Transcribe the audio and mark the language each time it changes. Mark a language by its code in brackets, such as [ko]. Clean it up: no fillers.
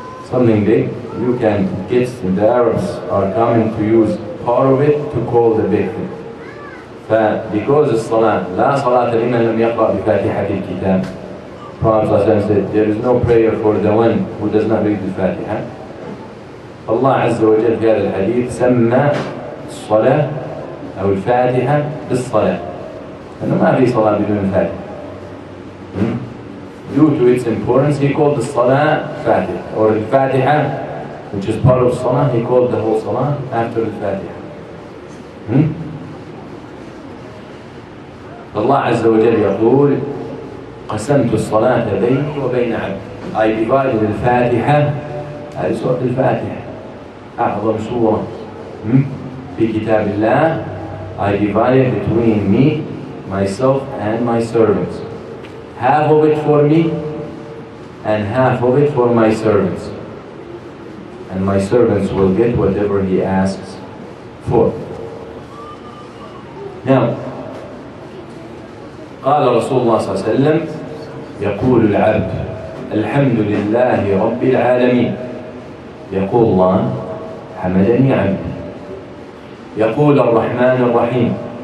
[en] Something big you can get, the Arabs are coming to use part of it to call the big thing. Because [ar] الصلاة لا صلاة لمن لم يقرأ بفاتحة الكتاب. [en] Prophet said there is no prayer for the one who does not read the Fatiha. [ar] Allah عز وجل في هذا الحديث سمى الصلاة أو الفاتحة بالصلاة. أنه ما في صلاة بدون الفاتحة. [en] Due to its importance, he called the Salah Fatiha or the Fatiha which is part of Salah, he called the whole Salah after al-Fatiha. [ar] Allah Azza wa Jalla يقول قسمت الصلاة بيني وبين عبدي. [en] I divided الفاتحة. [ar] هذه سورة الفاتحة أعظم سورة في كتاب الله. [en] I divided between me, myself and my servants. Half of it for me and half of it for my servants. And my servants will get whatever he asks for. Now, [ar] قال رسول الله صلى الله عليه وسلم يقول العبد الحمد لله رب العالمين. يقول الله حمدني عبدي. يقول الرحمن الرحيم.